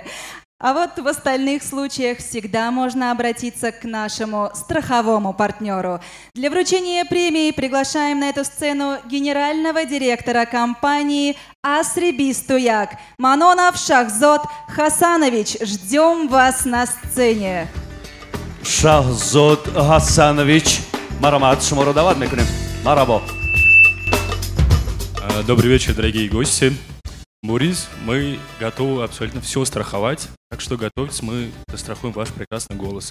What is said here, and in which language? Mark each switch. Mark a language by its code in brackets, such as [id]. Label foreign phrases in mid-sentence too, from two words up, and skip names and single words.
[ru] А вот в остальных случаях всегда можно обратиться к нашему страховому партнеру. Для вручения премии приглашаем на эту сцену генерального директора компании «Асрибис Туяк» Манонов Шахзод Хасанович. Ждем вас на сцене. [tg] Шахзод Хасанович, марамат, шуморо дават мекунем. Марабо. [ru] Добрый вечер, дорогие гости. Мурис, мы готовы абсолютно все страховать, так что готовьтесь, мы застрахуем ваш прекрасный голос.